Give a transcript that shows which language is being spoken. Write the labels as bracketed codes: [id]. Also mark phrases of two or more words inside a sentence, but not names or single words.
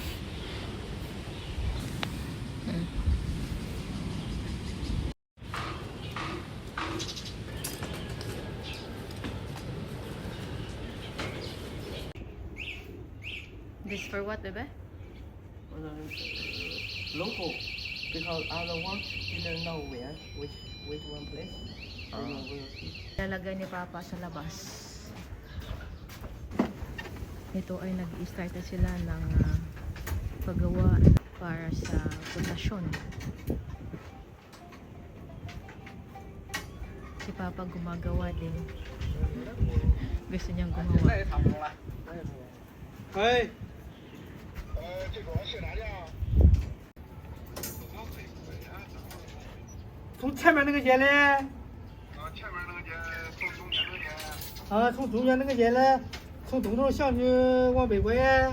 [en] This for what, bebe? Local, because other one didn't know which one place. [tl] Lalagay ni Papa sa labas. Ito ay nag-start na sila ng paggawa para sa pundasyon. Si Papa gumagawa din. Gusto niyang gumawa. [en] Hey. [zh] 这个是哪家？从前面那个街来。前面那个街，从中间那个街。从中间那个街来，从东头巷去往北拐。